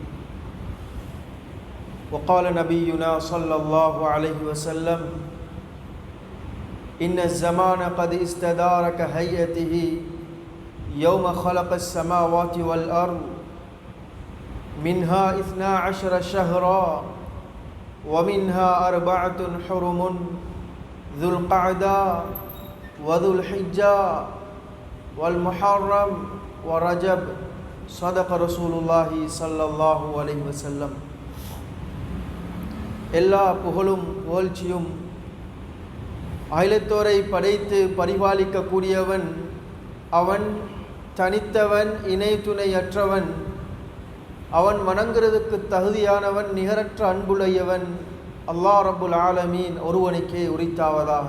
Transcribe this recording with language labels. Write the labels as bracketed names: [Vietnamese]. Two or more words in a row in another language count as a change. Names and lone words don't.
[Arabic] وقال نبينا صلى الله عليه وسلم: إن الزمان قد استدار كهيئته يوم خلق السماوات والأرض، منها 12 شهرا ومنها 4 حرم، ذو القعدة وذو الحجة والمحرم ورجب. صدق رسول الله صلى الله عليه وسلم. [Tamil] எல்லா புகழும் புகழ்ச்சியும் அகிலத்தோரை படைத்து பரிபாலிக்கக்கூடியவன் அவன், தனித்தவன், இணை துணையற்றவன், அவன் வணங்குறதுக்கு தகுதியானவன், நிகரற்ற அன்புடையவன் [Arabic] الله رب العالمين [Tamil] ஒருவனுக்கே உரித்தாவதாக.